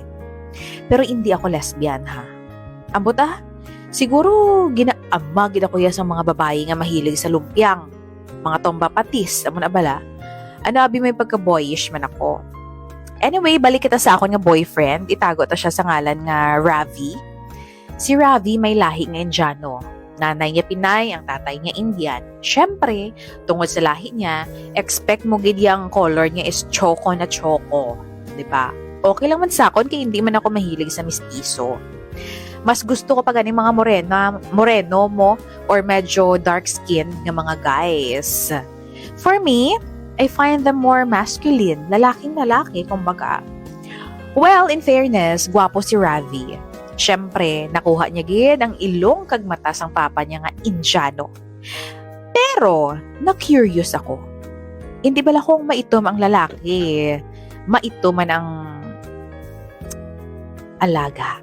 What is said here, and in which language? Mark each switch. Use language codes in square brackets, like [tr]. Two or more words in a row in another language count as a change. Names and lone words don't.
[tl] Pero hindi ako lesbian ha. [hil] Ambot siguro ginaama gid ako ya sa mga babae nga mahilig sa lumpiang, mga tomba patis, amo na bala. Ano abi may pagka-boyish man ako. Anyway, balik kita sa akon nga boyfriend. Itago ta siya sa ngalan nga Ravi. Si Ravi may lahi nga Indiano. Nanay niya Pinay, ang tatay niya Indian. Syempre, tungod sa lahi niya, expect mo gid yang color niya is choco na choco. Diba? Okay lang man sa akon kaya hindi man ako mahilig sa mistiso. [tl] Mas gusto ko pa ganing mga moreno mo or medyo [en] dark skin [tl] ng mga guys. [en] For me, I find them more masculine. [tl] Lalaking-lalaki, kumbaga. [en] Well, in fairness, [tl] gwapo si Ravi. [hil] Siyempre, nakuha niya gid ang ilong kag mata sang papa niya nga Indiano. [tl] Pero, na-curious ako. [hil] Hindi bala kung maitom ang lalaki. Maitom man ang alaga.